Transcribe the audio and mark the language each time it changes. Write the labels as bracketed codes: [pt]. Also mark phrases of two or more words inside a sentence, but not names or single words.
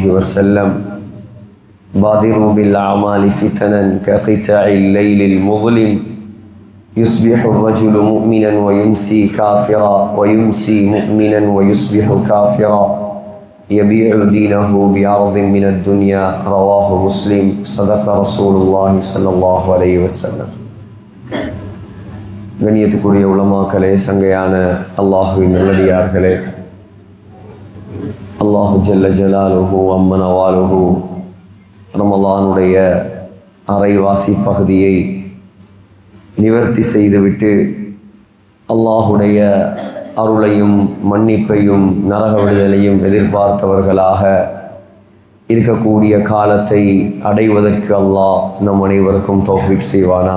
[ar] وسلم بادروا بالأعمال فتنا كقطع الليل المظلم يصبح الرجل مؤمنا ويمسي كافرا ويمسي مؤمنا ويصبح كافرا يبيع دينه بعرض من الدنيا رواه مسلم صدق رسول الله صلى الله عليه وسلم. [ta] கண்ணியத்துக்குரிய உலமாக்களே, சங்கையான அல்லாஹுவின் நல்லடியார்களே, [ar] الله جل جلاله عم نواله [ta] ரமலானுடைய அரைவாசி பகுதியை நிவர்த்தி செய்துவிட்டு அல்லாஹுடைய அருளையும் மன்னிப்பையும் நரக விடுதலையும் எதிர்பார்த்தவர்களாக இருக்கக்கூடிய காலத்தை அடைவதற்கு அல்லாஹ் நம் அனைவருக்கும் தௌஃபீக் செய்வானாக.